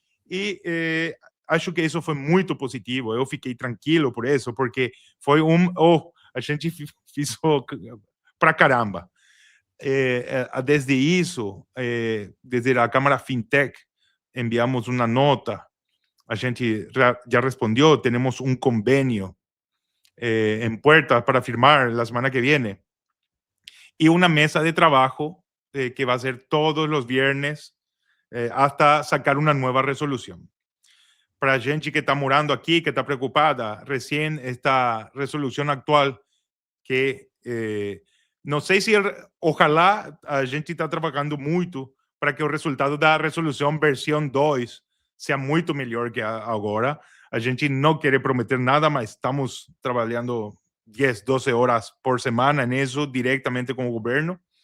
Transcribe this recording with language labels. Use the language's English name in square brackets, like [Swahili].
[Portuguese] E acho que isso foi muito positivo. Eu fiquei tranquilo por isso, porque foi a gente fez para caramba. Desde isso, desde a Câmara Fintech, enviamos uma nota. A gente já respondeu, temos um convênio em [Spanish] puertas para firmar la semana que viene. Y una mesa de trabajo que va a ser todos los viernes hasta sacar una nueva resolución. Para gente que está morando aquí, que está preocupada, recién esta resolución actual que no sé si ojalá a gente está trabajando mucho para que o resultado da resolución versión 2 sea [Portuguese] muito melhor que agora. A gente não quer prometer nada, mas estamos trabalhando 10, 12 horas por semana nisso, diretamente com o governo.